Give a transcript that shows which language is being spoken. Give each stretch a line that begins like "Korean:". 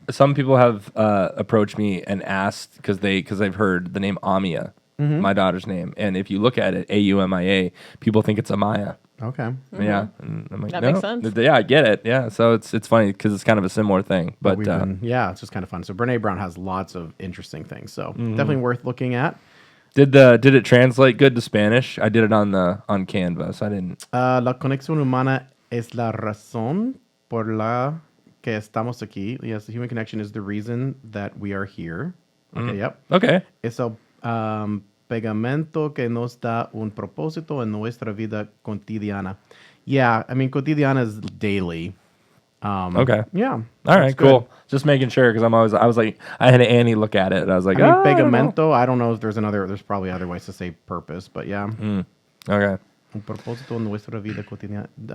English: Some people have approached me and asked because they've heard the name Amia, my daughter's name, and if you look at it, Aumia, people think it's Amaya. Okay. Yeah, and I'm like, That no. makes sense. Yeah, I get it. Yeah, so it's funny because it's kind of a similar thing, but It's just kind of fun. So Brene Brown has lots of interesting things. So definitely worth looking at. did it translate good to Spanish? I did it on Canvas. I didn't.
Spanish: La conexión humana es la razón por la que estamos aquí.
English: Yes, the human connection is the reason that we are here. Okay, yep. Okay.
Spanish: Es el pegamento que nos da un propósito en nuestra vida cotidiana.
English: Yeah, I mean, cotidiana is daily. Okay. Yeah. All that's right. good. Cool. Just making sure because I was like, I had Annie look at it and I was like, I mean, I don't know. pegamento, I don't know if there's probably other ways to say purpose, but yeah. Okay.
Spanish: Un propósito en nuestra vida cotidiana.